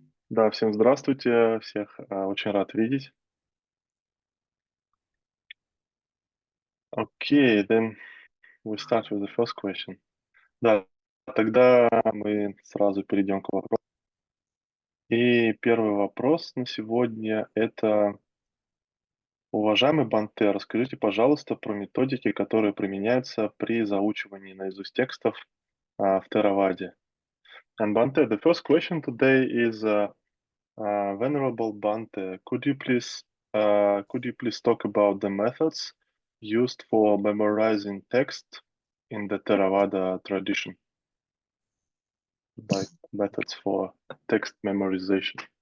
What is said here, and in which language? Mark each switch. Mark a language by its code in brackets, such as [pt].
[ru] Да, всем здравствуйте, всех очень рад видеть. [en] Okay, then we start with the first question. [ru] Да, тогда мы сразу перейдем к вопросу. И первый вопрос на сегодня это: уважаемый Бханте, расскажите, пожалуйста, про методики, которые применяются при заучивании наизусть текстов в Тхераваде. [en] And Bhante, the first question today is, Venerable Bhante, could you please talk about the methods used for memorizing text in the Theravada tradition, like methods for text memorization?